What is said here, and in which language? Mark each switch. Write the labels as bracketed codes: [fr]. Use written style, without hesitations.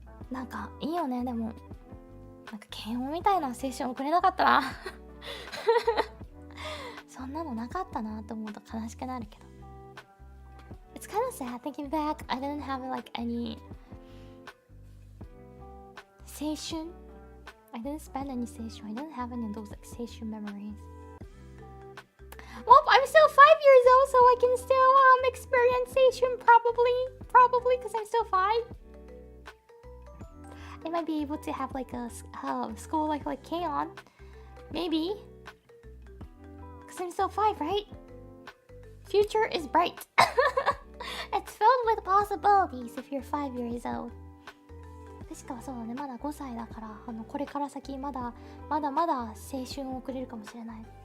[ja] なんかいいよね。でもなんか検温みたいな青春送れなかったなそんなのなかったなと思うと悲しくなるけど。 [en] It's kind of sad thinking back. I didn't have like any 青春 I didn't spend any 青春 I didn't have any of those like 青春 memories. Well, I'm still 5 years old, so I can still experience 青春 probably because I'm still 5. I might be able to have like a school life like K-On. Maybe. Because I'm still 5, right? Future is bright. It's filled with possibilities if you're 5 years old. [ja] 確かそうだね、まだ5歳だから、これから先まだ青春を送れるかもしれない。